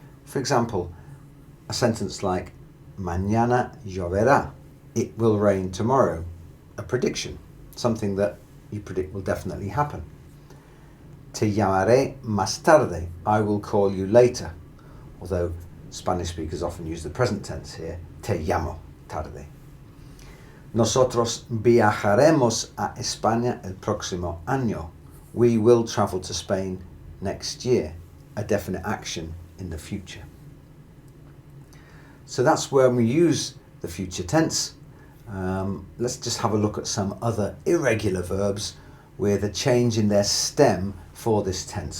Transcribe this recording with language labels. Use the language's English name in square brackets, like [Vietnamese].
[English] For example, a sentence like mañana lloverá, it will rain tomorrow. A prediction, something that you predict will definitely happen. Te llamaré más tarde. I will call you later. Although Spanish speakers often use the present tense here. [Spanish] Te llamo tarde. Nosotros viajaremos a España el próximo año. [English] We will travel to Spain next year. A definite action in the future. So that's where we use the future tense. Let's just have a look at some other irregular verbs with a change in their stem for this tense.